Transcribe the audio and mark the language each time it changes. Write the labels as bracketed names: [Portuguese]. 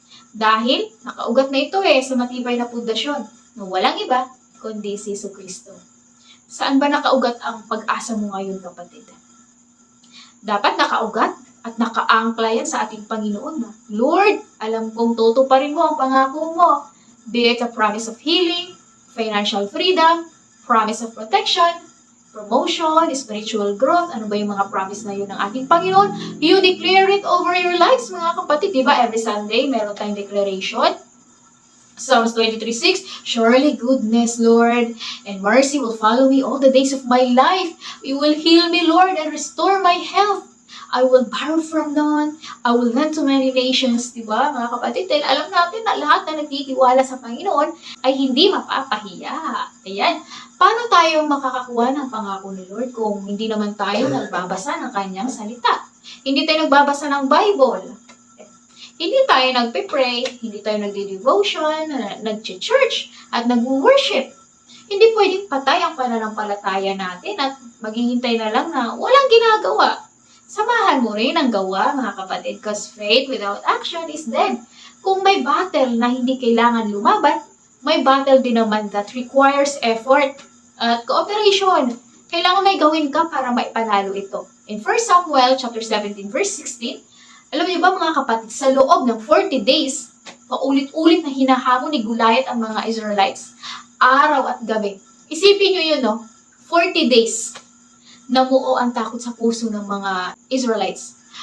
[Filipino] Dahil nakaugat na ito sa matibay na pundasyon na walang iba kundi si Jesucristo. Saan ba nakaugat ang pag-asa mo ngayon, kapatid? Dapat nakaugat at nakaangkla yan sa ating Panginoon. Lord, alam kong tutuparin mo ang pangako mo. [English] Be it a promise of healing, financial freedom, promise of protection, promotion, spiritual growth. [Filipino] Ano ba yung mga promise na yun ng ating Panginoon? [English] You declare it over your lives, [Filipino] mga kapatid. Diba [English] every Sunday [Filipino] meron tayong [English] declaration? Psalms 23:6, surely goodness, Lord, and mercy will follow me all the days of my life. You will heal me, Lord, and restore my health. I will borrow from none. I will lend to many nations. [Filipino] Diba, mga kapatid? Dahil alam natin na lahat na nagtitiwala sa Panginoon ay hindi mapapahiya. Ayan. Paano tayo makakakuha ng pangako ni Lord kung hindi naman tayo nagbabasa ng kanyang salita? Hindi tayo nagbabasa ng Bible. Hindi tayo nagpe-pray, hindi tayo nagde-devotion, nag-church, at nag-worship. Hindi pwedeng patay ang pananampalataya natin at maghihintay na lang na walang ginagawa. Samahan mo rin ang gawa, mga kapatid, [English] because faith without action is dead. [Filipino] Kung may battle na hindi kailangan lumaban, may battle din naman [English] that requires effort [Filipino] at cooperation. Kailangan may gawin ka para maipanalo ito. In 1 Samuel chapter 17, verse 16, alam niyo ba mga kapatid, sa loob ng 40 days, paulit-ulit na hinahamon ni Goliath ang mga Israelites, araw at gabi. Isipin niyo yun, no? 40 days, namuo ang takot sa puso ng mga Israelites.